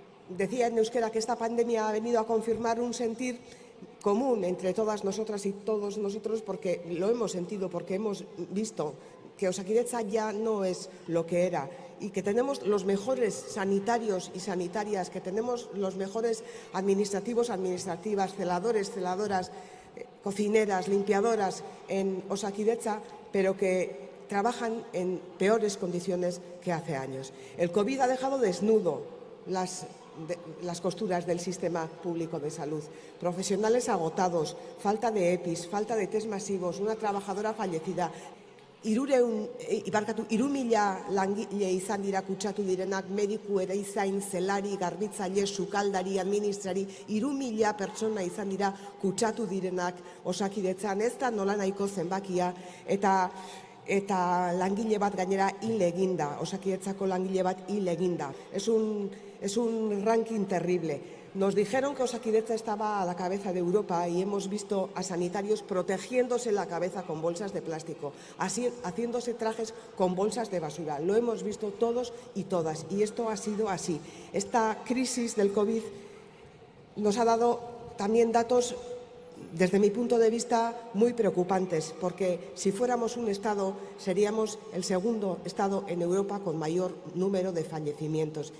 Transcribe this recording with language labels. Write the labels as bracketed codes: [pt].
[es] Decía en euskera que esta pandemia ha venido a confirmar un sentir común entre todas nosotras y todos nosotros, porque lo hemos sentido, porque hemos visto que Osakidetza ya no es lo que era y que tenemos los mejores sanitarios y sanitarias, que tenemos los mejores administrativos, administrativas, celadores, celadoras, cocineras, limpiadoras en Osakidetza, pero que trabajan en peores condiciones que hace años. El COVID ha dejado desnudo las costuras del sistema público de salud. Profesionales agotados, falta de EPIs, falta de test masivos, una trabajadora fallecida. [eu] 3.000 langile izan dira kutsatu direnak, mediku, ereizain, zelari, garbitzaile, sukaldari, administrari, 3.000 pertsona izan dira kutsatu direnak Osakidetzan, ez da nolanahiko zenbakia, eta langile bat gainera hil eginda, Osakidetzako langile bat hil eginda. [es] Es un ranking terrible. Nos dijeron que Osakidetza estaba a la cabeza de Europa y hemos visto a sanitarios protegiéndose la cabeza con bolsas de plástico, haciéndose trajes con bolsas de basura. Lo hemos visto todos y todas, y esto ha sido así. Esta crisis del COVID nos ha dado también datos, desde mi punto de vista, muy preocupantes, porque si fuéramos un Estado seríamos el segundo Estado en Europa con mayor número de fallecimientos.